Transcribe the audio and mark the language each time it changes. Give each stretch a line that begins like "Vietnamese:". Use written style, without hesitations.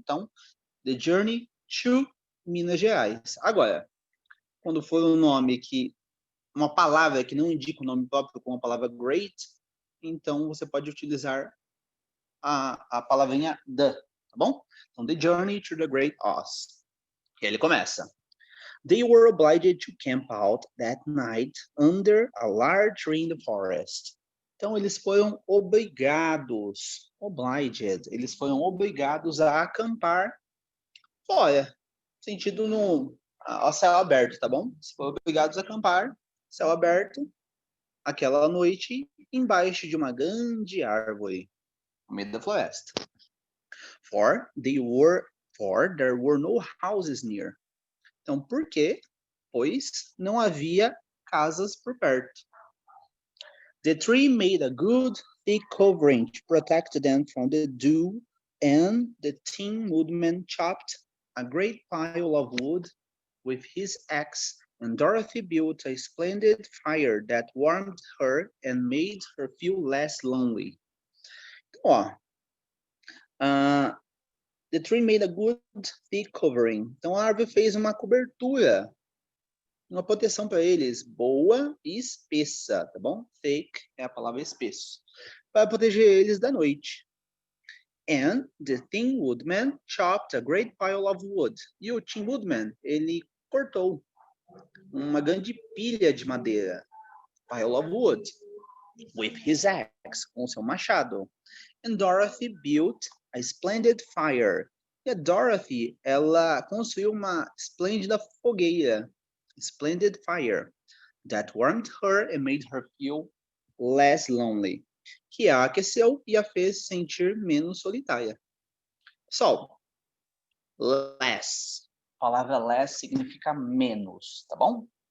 Portuguese: Então,
English: the journey to Minas Gerais.
Portuguese: Agora, quando for um nome uma palavra que não indica o nome próprio, como a palavra great, então você pode utilizar a palavrinha the, tá bom? Então,
English: the journey to the Great Oz.
Portuguese: E ele começa.
English: They were obliged to camp out that night under a large tree in the forest.
Portuguese: Então, eles foram obrigados, eles foram obrigados a acampar fora, sentido ao céu aberto, tá bom? Eles foram obrigados a acampar, céu aberto, aquela noite, embaixo de uma grande árvore, no meio da floresta. For there were no houses near. Então, por quê? Pois não havia casas por perto.
English: The tree made a good thick covering to protect them from the dew, and the Tin Woodman chopped a great pile of wood with his axe, and Dorothy built a splendid fire that warmed her and made her feel less lonely.
Portuguese: Então, ó,
English: the tree made a good thick covering.
Portuguese: Então, a árvore fez uma cobertura, uma proteção para eles, boa e espessa, tá bom? Thick é a palavra espesso, para proteger eles da noite.
English: And the Tin Woodman chopped a great pile of wood.
Portuguese: E o Tin Woodman, ele cortou uma grande pilha de madeira,
English: pile of wood, with his axe,
Portuguese: com seu machado.
English: And Dorothy built a splendid fire.
Portuguese: E a Dorothy, ela construiu uma esplêndida fogueira,
English: splendid fire, that warmed her and made her feel less lonely,
Portuguese: que a aqueceu e a fez sentir menos solitária.
English: So, less.
Portuguese: A palavra less significa menos, tá bom?